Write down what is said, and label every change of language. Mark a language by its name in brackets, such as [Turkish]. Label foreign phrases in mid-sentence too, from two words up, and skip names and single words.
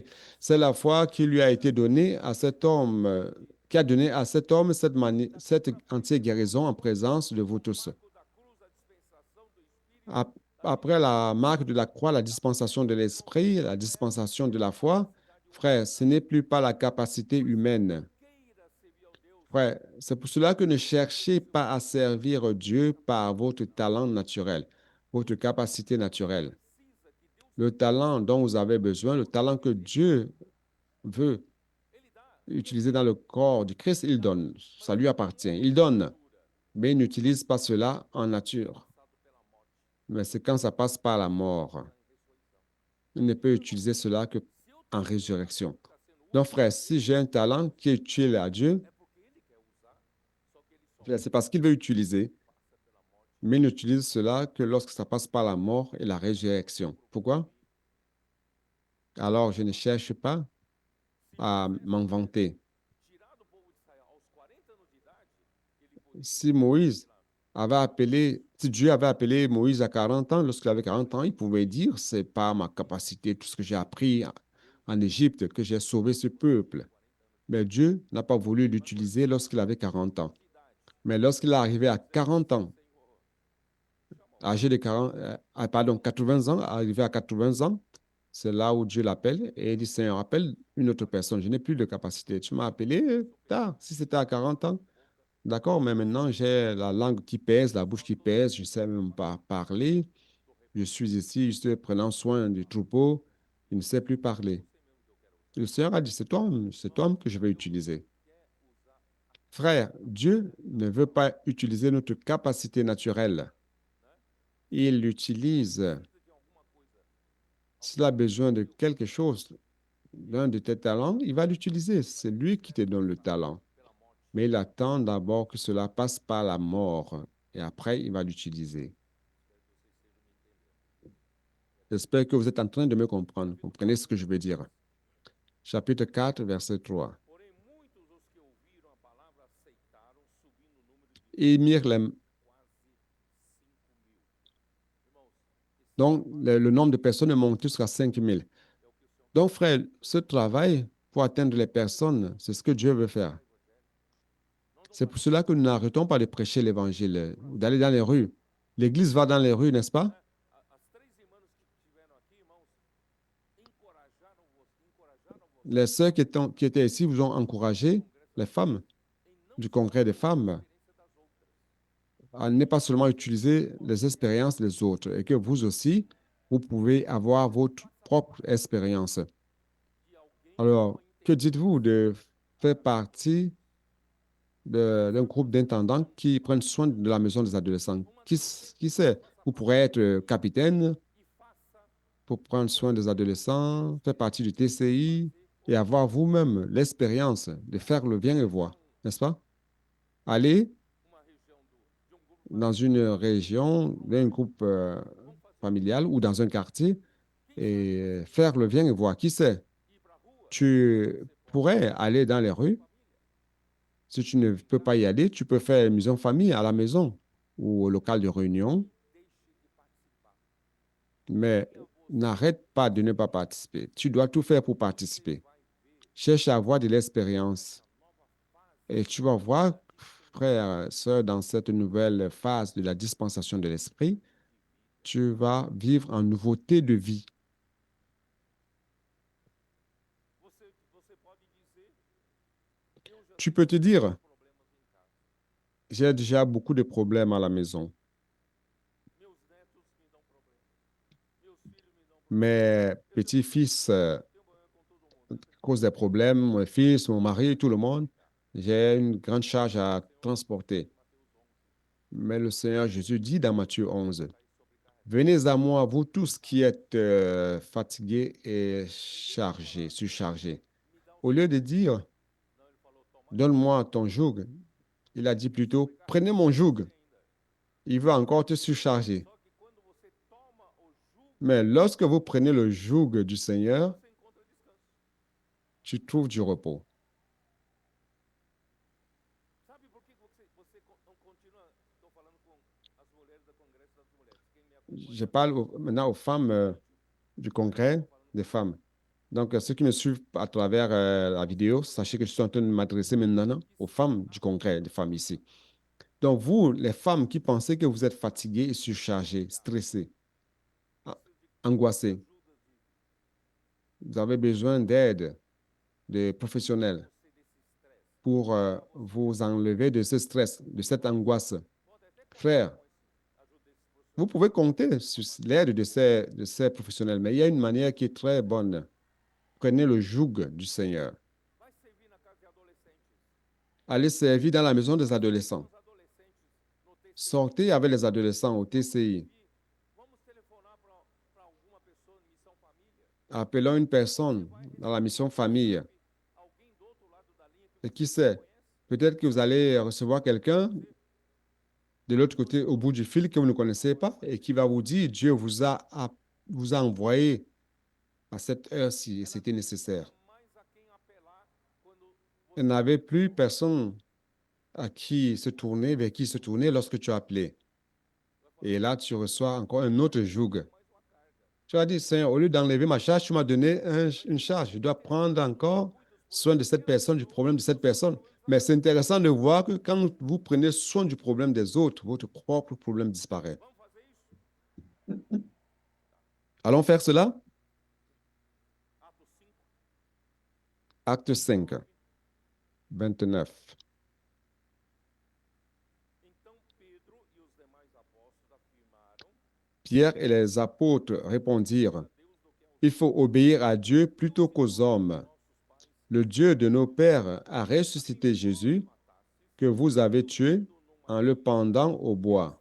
[French] C'est la foi qui lui a été donnée à cet homme, qui a donné à cet homme cette entière guérison en présence de vous tous. Après la marque de la croix, la dispensation de l'esprit, la dispensation de la foi, frère, ce n'est plus pas la capacité humaine. [Portuguese] queira servir ao Deus [French] Frère, c'est pour cela que ne cherchez pas à servir Dieu par votre talent naturel, votre capacité naturelle. [Portuguese] precisa, que Deus [French] Le talent dont vous avez besoin, le talent que Dieu veut [Portuguese] ele dá, [French] utiliser dans le corps du Christ, il donne. Ça lui appartient. Il donne, mais il n'utilise pas cela en nature. [Portuguese] passado pela morte, [French] Mais c'est quand ça passe par la mort. [Portuguese] em ressurreição. [French] Il ne peut utiliser cela que [Portuguese] Se eu [French] en [Portuguese] tenho um talento [French] résurrection. [Portuguese] que está sendo [French] Donc, [Portuguese] útil [French] frère, [Portuguese] para [French] si [Portuguese] ele, [French] j'ai un talent qui est utile à Dieu, [Portuguese] é porque ele quer usar, só que ele só [French] c'est parce qu'il veut utiliser, [Portuguese] passa pela morte. [French] mais il n'utilise cela que lorsque ça passe par la mort et la résurrection. Pourquoi? Alors, je ne cherche pas [Portuguese] Se [French] à [Portuguese] Moisés [French] m'en [Portuguese] tivesse [French] vanter. [Portuguese] tirado o povo de Israel aos 40 anos de idade, ele poderia [French] Si [Portuguese] ter feito [French] Moïse [Portuguese] milagre. [French] avait appelé, si Dieu avait appelé Moïse à 40 ans, lorsqu'il avait 40 ans, il pouvait dire, c'est pas ma capacité, tout ce que j'ai appris en Égypte, que j'ai sauvé ce peuple. Mais Dieu n'a pas voulu l'utiliser lorsqu'il avait 40 ans. [Portuguese] Que idade? [French] Mais lorsqu'il est arrivé à 40 ans, [Portuguese] Senhor, chama [French] âgé de 40, pardon, 80 ans, arrivé à 80 ans, c'est là où Dieu l'appelle et il dit, Seigneur, appelle une autre personne, je n'ai plus de capacité. Tu m'as appelé tard, si c'était à 40 ans. D'accord, mais maintenant j'ai la langue qui pèse, la bouche qui pèse, je ne sais même pas parler. [Portuguese] do [French] Je [Portuguese] rebanho. [French] suis ici, je suis prenant soin du troupeau, je ne sais plus parler. [Portuguese] Você mesmo que eu quero usar. [French] Le Seigneur a dit, c'est toi que je vais utiliser. [Portuguese] Quer usar [French] Frère, Dieu ne veut pas utiliser notre capacité naturelle. [Portuguese] né? [French] Il l'utilise. [Portuguese] Precisa de alguma coisa [French] S'il a besoin de quelque chose, l'un de tes talents, il va l'utiliser. C'est lui qui te donne le talent. [Portuguese] pela morte. [French] Mais il attend d'abord que cela passe par la mort et après il va l'utiliser. [Portuguese] Espero que vocês estejam me entendendo. [French] J'espère que vous êtes en train de me comprendre. Comprenez ce que je veux dire. Chapitre 4, verset 3. [Portuguese] Porém, muitos os que ouviram a palavra aceitaram, subindo o número de [French] Ils mirent les... [Portuguese] quase 5.000. Irmãos, [French] Donc, le nombre de personnes est monté jusqu'à 5000. [Portuguese] é o que o Senhor [French] Donc, frère, ce travail pour atteindre les personnes, c'est ce que Dieu veut faire. C'est pour cela que nous n'arrêtons pas de prêcher l'évangile, d'aller dans les rues. L'Église va dans les rues, n'est-ce pas? [Portuguese] As três irmãs que estiveram aqui, irmãos, encorajaram você [French] Les sœurs qui étaient ici vous ont encouragé, les femmes [Portuguese] em não [French] du [Portuguese] só [French] congrès des [Portuguese] usar a [French] femmes, [Portuguese] experiência das outras, [French] à ne pas seulement utiliser les expériences des autres, et que vous aussi, vous pouvez avoir votre propre expérience. [Portuguese] de alguém [French] Alors, [Portuguese] com que entendimento. [French] dites-vous de faire partie d'un groupe d'intendants qui prennent soin de la maison des adolescents? Qui sait? Vous pourrez être capitaine [Portuguese] E faça [French] pour prendre soin des adolescents, faire partie du TCI et avoir vous-même l'expérience de faire le bien et voir, n'est-ce pas? Aller [Portuguese] uma região de um grupo [French] dans une région, d'un groupe [Portuguese] vamos fazer. [French] familial ou dans un quartier [Portuguese] Quem sabe [French] et faire le bien et voir. Qui sait? [Portuguese] ir para a rua, [French] Tu [Portuguese] você pode [French] pourrais aller dans les rues. [Portuguese] família. [French] Si tu ne peux pas y aller, tu peux faire une maison famille à la maison ou au local de réunion, [Portuguese] Deixe de participar. [French] mais [Portuguese] Venha você [French] n'arrête pas de ne pas participer. Tu dois tout faire pour participer. [Portuguese] vai ver [French] Cherche à avoir de l'expérience [Portuguese] a nova fase [French] et tu vas voir, frère, sœur, dans cette nouvelle phase de la dispensation de l'esprit, tu vas vivre en nouveauté de vie. [Portuguese] Você pode dizer, eu já [French] Tu [Portuguese] tenho [French] peux te dire, [Portuguese] problemas em casa. [French] j'ai déjà beaucoup de problèmes à la maison. [Portuguese] Meus netos me dão problema. Meus filhos me dão problema. [French] Mes petits-fils [Portuguese] Tenho problema com todo mundo. [French] causent des problèmes, mon fils, mon mari, tout le monde. J'ai une grande charge à transporter. [Portuguese] Mateus 11, [French] Mais le Seigneur Jésus dit dans Matthieu 11, [Portuguese] cair sobrecarregado. [French] venez à moi, vous tous qui êtes fatigués et chargés, surchargés. [Portuguese] Me dá [French] Au lieu de dire, [Portuguese] Não, ele falou, toma [French] donne-moi ton joug, il a dit plutôt, prenez mon joug. [Portuguese] ainda. [French] Il veut encore te surcharger. [Portuguese] Só que quando você toma o jugo, [French] Mais lorsque vous prenez le joug du Seigneur, [Portuguese] você encontra descanso. [French] tu trouves du repos. [Portuguese] Sabe por que você continua? Estou falando com as mulheres do Congresso das Mulheres. Quem me acompanha [French] Je parle maintenant aux femmes du congrès des femmes. Donc, ceux qui me suivent à travers la vidéo, sachez que je suis en train de m'adresser maintenant aux femmes du congrès des femmes ici. Donc, vous, les femmes qui pensez que vous êtes fatiguées et surchargées, stressées, angoissé. Vous avez besoin d'aide de professionnels pour vous enlever de ce stress, de cette angoisse. Frère, vous pouvez compter sur l'aide de ces professionnels, mais il y a une manière qui est très bonne. Prenez le joug du Seigneur. [Portuguese] Vai servir na casa de adolescentes. [French] Allez servir dans la maison des [Portuguese] Leva [French] adolescents. [Portuguese] os adolescentes no TCI. [French] Sortez avec les adolescents au TCI. [Portuguese] Vamos telefonar para alguma pessoa em missão família. [French] Appelons une personne dans la mission famille. [Portuguese] Alguém do outro lado da linha que [French] Et [Portuguese] você [French] qui [Portuguese] não [French] sait, [Portuguese] conhece. [French] peut-être que vous allez recevoir quelqu'un de l'autre côté, au bout du fil, que vous ne connaissez pas et qui va vous dire, Dieu vous a envoyé à cette heure-ci et c'était nécessaire. [Portuguese] Mais a quem apelar quando [French] Il n'avait plus personne à qui se tourner, vers qui se tourner lorsque tu as appelé. Et là, tu reçois encore un autre joug. mais uma carga. Tu as dit, Seigneur, au lieu d'enlever ma charge, tu m'as donné une charge. Je dois prendre encore soin de cette personne, du problème de cette personne. Mais c'est intéressant de voir que quand vous prenez soin du problème des autres, votre propre problème disparaît. [Portuguese] Vamos fazer isso? [French] Allons faire cela? [Portuguese] Atos 5. [French] Acte 5, 29. [Portuguese] Então Pedro e os demais apóstolos afirmaram: [French] Pierre et les apôtres répondirent, [Portuguese] Deus do que [French] il faut obéir à Dieu plutôt qu'aux hommes. Le Dieu de nos pères a ressuscité Jésus, que vous avez tué en le pendant au bois.